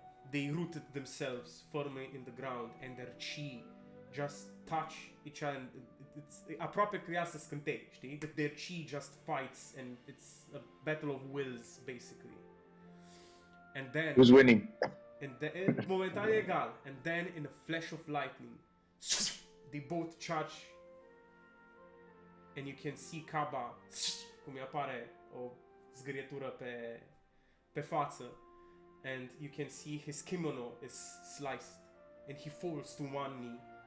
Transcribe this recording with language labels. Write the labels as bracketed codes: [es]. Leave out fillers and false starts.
[en] They rooted themselves firmly in the ground, and their chi just touch each other. [ro] It's aproape că ia să scântei, știi? [en] That their chi just fights, and it's a battle of wills, basically. And then, Who's winning? and then [ro] momentan egal, [en] and then in a flash of lightning, they both charge, and you can see Kaba [ro] cum îi apare o zgârietură pe față, [en] and you can see his kimono is sliced, and he falls to one knee.